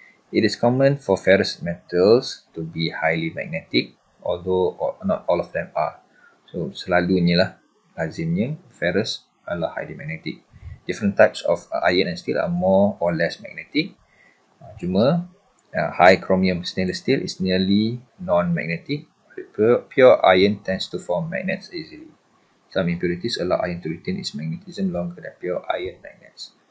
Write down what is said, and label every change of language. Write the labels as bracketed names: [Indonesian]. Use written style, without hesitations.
[English] It is common for ferrous metals to be highly magnetic, although not all of them are. [Malay] So selalunya lah, lazimnya ferrous adalah highly magnetic. [English] Different types of iron and steel are more or less magnetic. Cuma high chromium stainless steel is nearly non-magnetic. Pure iron tends to form magnets easily. Some impurities allow iron to retain its magnetism longer than pure iron magnets.